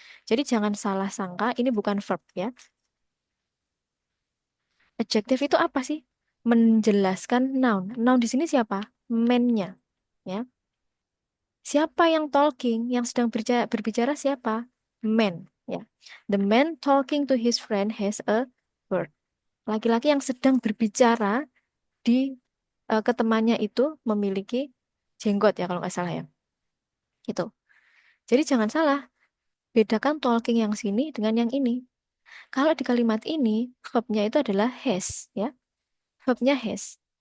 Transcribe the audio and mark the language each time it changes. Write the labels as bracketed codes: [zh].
[id] Jadi jangan salah sangka, ini bukan verb ya. Adjective itu apa sih? Menjelaskan noun. Noun di sini siapa? Man-nya, ya. Siapa yang talking? Yang sedang berbicara siapa? Man, ya. [en] The man talking to his friend has a word. [id] Laki-laki yang sedang berbicara di ke temannya itu memiliki jenggot ya kalau nggak salah ya. Itu. Jadi jangan salah, bedakan talking yang sini dengan yang ini. Kalau di kalimat ini, verbnya itu adalah has ya. Verbnya has.